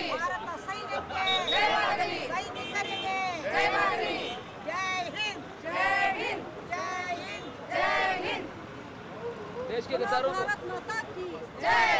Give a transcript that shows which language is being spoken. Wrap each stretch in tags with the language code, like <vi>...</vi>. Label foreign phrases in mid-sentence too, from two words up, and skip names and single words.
<kn>ಭಾರತ ಸೈನ್ಯಕ್ಕೆ ಜಯವಾಗಲಿ। ಸೈನಿಕರಿಗೆ ಜಯವಾಗಲಿ।</kn> <hi>जय हिंद जय हिंद जय हिंद जय हिंद। देश के गद्दारों को भारत माता की जय।</hi>